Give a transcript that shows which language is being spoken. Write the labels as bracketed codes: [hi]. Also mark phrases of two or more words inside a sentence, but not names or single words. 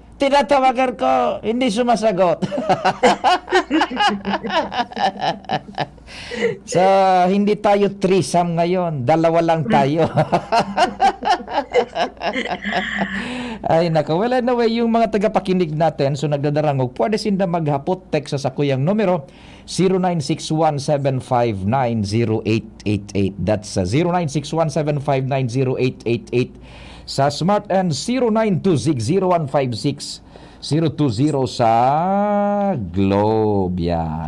[tl] Tinatawagan ko, hindi sumasagot. So, hindi tayo threesome ngayon. Dalawa lang tayo. Ay, nako. [en] Well, anyway, [tl] yung mga tagapakinig natin, [hil] so nagdadarangog, pwede sinda maghapot, text sa kuyang numero, 0961-759-0888. [en] That's 0961-759-0888. [tl] Sa Smart and 0926-0156-020 sa Globe. Yan.